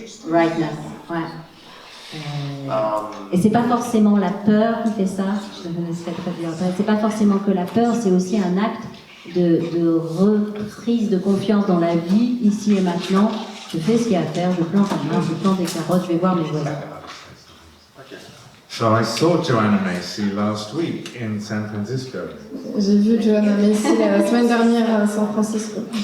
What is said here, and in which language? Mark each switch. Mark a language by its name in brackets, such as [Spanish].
[French] Rightness, ouais. Et c'est pas forcément la peur qui fait ça. Je me laisserai traduire. C'est pas forcément que la peur, c'est aussi un acte de reprise de confiance dans la vie, ici et maintenant. Je fais ce qu'il y a à faire, je plante un arbre, je plante des carottes, je vais voir mes voisins. [English] So I saw Joanna Macy last week in San Francisco. [French] J'ai vu Joanna Macy la semaine dernière à San Francisco.